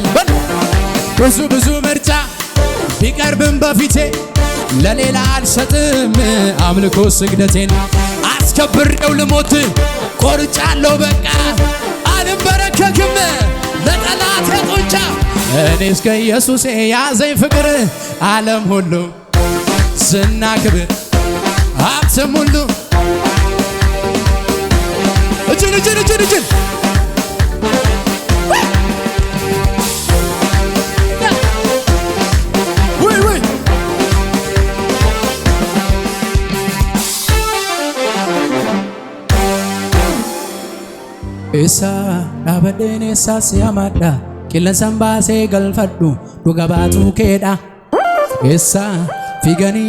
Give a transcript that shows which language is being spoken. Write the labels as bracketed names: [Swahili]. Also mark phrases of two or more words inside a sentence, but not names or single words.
[Amharic] ብዙ ምርጫ ቢቀርብም በፊቴ ለሌላ አልሰጥም አምልኮ ስግደቴን አስከብሬው ልሞት ቆርጫለሁ በቃ አልበረከክም ለጠላት ጡንቻ እኔስ ከኢየሱሴ ያዘኝ ፍቅር ዓለም ሁሉ ዝና ክብር ሀብትም ሁሉ [Oromo] እጅን Esa dhaabadheen eessaas yaamaadha qilleensaan baasee galfadhu dhuga baatu keedha Esa fiiganii